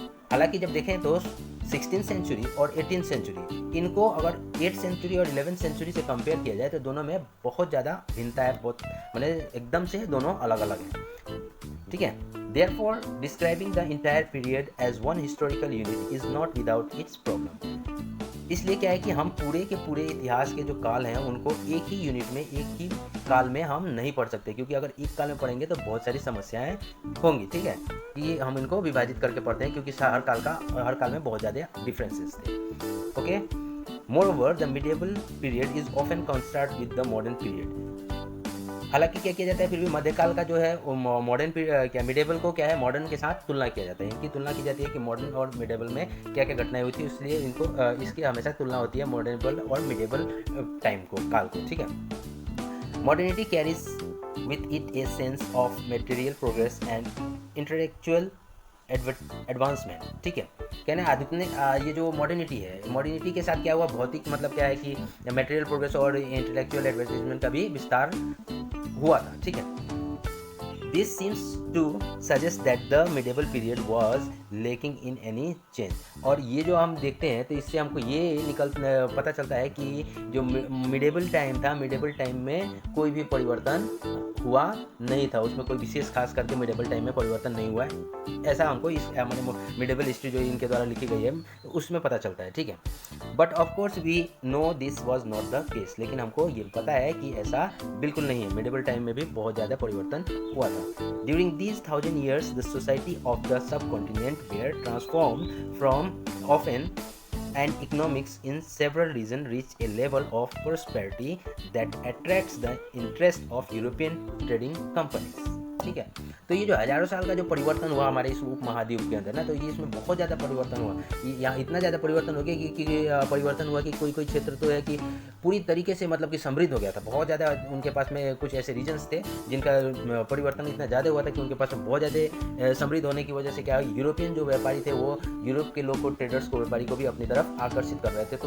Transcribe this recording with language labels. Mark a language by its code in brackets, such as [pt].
[hi] हालांकि जब देखें तो 16th सेंचुरी और 18th सेंचुरी, इनको अगर 8th सेंचुरी और 11th सेंचुरी से कंपेयर किया जाए तो दोनों में बहुत ज़्यादा भिन्नता है, बहुत मतलब एकदम से दोनों अलग अलग हैं, ठीक है। [en] Therefore, describing the entire period as one historical unit is not without its problem। [hi] इसलिए क्या है कि हम पूरे के पूरे इतिहास के जो काल हैं उनको एक ही यूनिट में, एक ही काल में हम नहीं पढ़ सकते, क्योंकि अगर एक काल में पढ़ेंगे तो बहुत सारी समस्याएं होंगी, ठीक है। ये हम इनको विभाजित करके पढ़ते हैं क्योंकि हर काल में बहुत ज़्यादा डिफरेंसेस थे, okay. [en] Moreover the medieval period is often considered with the modern period. [hi] हालांकि क्या किया जाता है, फिर भी मध्यकाल का जो है मॉडर्न क्या मिडेबल को क्या है, मॉडर्न के साथ तुलना किया जाता है। इनकी तुलना की जाती है कि मॉडर्न और मिडेबल में क्या क्या घटनाएं हुई थी, इसलिए इनको इसकी हमेशा तुलना होती है मॉडर्न और मिडेबल टाइम को, काल को, ठीक है। [en] Modernity carries with it a sense of material progress and intellectual advancement, ठीक है। [hi] कहना आधुनिक ये जो मॉडर्निटी है, मॉडर्निटी के साथ क्या हुआ, भौतिक मतलब क्या है कि मटेरियल प्रोग्रेस और इंटेलेक्चुअल एडवांसमेंट का भी विस्तार हुआ था, ठीक है। [en] This seems to suggest that the medieval period was lacking in any change। [hi] और ये जो हम देखते हैं तो इससे हमको ये पता चलता है कि जो मिडेबल टाइम था, मिडेबल टाइम में कोई भी परिवर्तन हुआ नहीं था, उसमें कोई विशेष खास करके मिडेबल टाइम में परिवर्तन नहीं हुआ है, ऐसा हमको इस मिडेबल हिस्ट्री जो इनके द्वारा लिखी गई है उसमें पता चलता है, ठीक है। [en] But of course we know this was not the case. [hi] लेकिन हमको ये पता है कि ऐसा बिल्कुल नहीं है, मिडेबल टाइम में भी बहुत ज़्यादा परिवर्तन हुआ था। [en] during these 1000 years the society of the subcontinent were transformed from often and economics in several regions reach a level of prosperity that attracts the interest of European trading companies, [hi] ठीक है। तो ये जो हज़ारों साल का जो परिवर्तन हुआ हमारे इस उप महाद्वीप के अंदर ना, तो ये इसमें बहुत ज़्यादा परिवर्तन हुआ। यहाँ इतना ज़्यादा परिवर्तन हो गया कि परिवर्तन हुआ कि कोई क्षेत्र तो है कि पूरी तरीके से मतलब कि समृद्ध हो गया था। बहुत ज़्यादा उनके पास में कुछ ऐसे रीजन्स थे जिनका परिवर्तन इतना ज़्यादा हुआ था कि उनके पास में बहुत ज़्यादा समृद्ध होने की वजह से क्या, यूरोपियन जो व्यापारी थे वो यूरोप के लोग को, ट्रेडर्स को, व्यापारी को भी अपनी तरफ आकर्षित कर रहे थे।